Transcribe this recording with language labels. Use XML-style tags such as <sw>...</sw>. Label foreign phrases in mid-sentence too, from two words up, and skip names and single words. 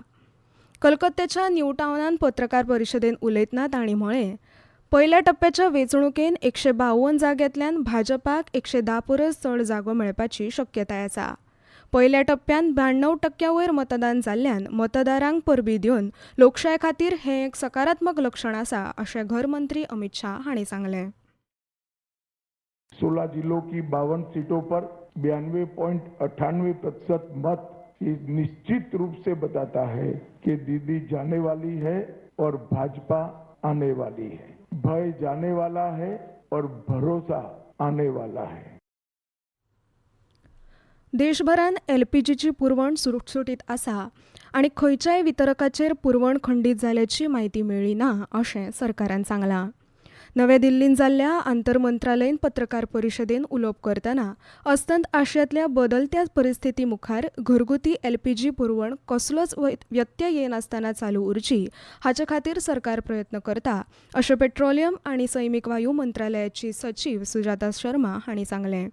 <kok>कलकत्त्याच्या न्यू टावनान पत्रकार परिशदेंत उलयतना तांणी म्हळें, पयल्या टप्प्याच्या वेंचणुकेन 152 जाग्यांतल्यान भाजपाक 110 परस चड जागो मेळपाची शक्यताय आसा. पयल्या टप्प्यान 92% वयर मतदान जाल्ल्यान मतदारांक परबीं दिवन लोकशाये खातीर हें एक सकारात्मक लक्षण आसा अशें गृहमंत्री अमित शाह हांणी सांगलें.</kok> <hi>16 जिलों की 52 सीटों पर 92.98% मत ये निश्चित रूप से बताता है कि दीदी जाने वाली है और भाजपा आने वाली है. भय जाने वाला है और भरोसा आने वाला है.</hi> <kok>देशभरान एलपीजीची पुरवण सुटसुटीत आसा आनी खंयच्याय वितरकाचेर पुरवण खंडीत जाल्याची म्हायती मेळ्ळी ना अशें सरकारान सांगलां. नव्या दिल्लीन जाल्ल्या आंतरमंत्रालयीन पत्रकार परिशदेंत उलोवप करतना अस्तंत आशियांतल्या बदलत्या परिस्थिती मुखार घरगुती एलपीजी पुरवण कसलोच व्यत्यय येनासतना चालू उरची हाचे खातीर सरकार प्रयत्न करता अशें पेट्रोलियम आनी सैमीक वायू मंत्रालयाची सचीव सुजाता शर्मा हांणी सांगलें.</kok>